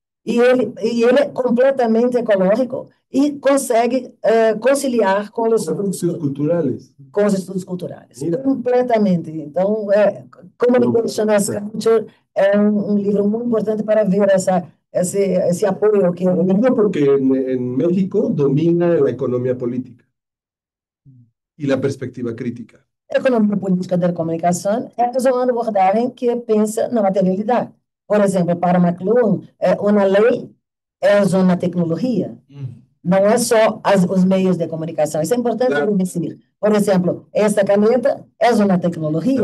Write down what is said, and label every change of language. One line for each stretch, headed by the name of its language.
Portuguese: E ele é completamente ecológico e consegue conciliar com os estudos culturais. Com os estudos culturais. Mira. Completamente. Então, Communication as Culture é livro muito importante para ver esse apoio que...
Spanish: Porque en México domina la economía política y la perspectiva crítica.
Portuguese: A economia política da comunicação é uma abordagem que pensa na materialidade. Por exemplo, para McLuhan, uma lei é uma tecnologia. Não é só os meios de comunicação. Isso é importante dizer. Por exemplo, essa caneta é uma tecnologia.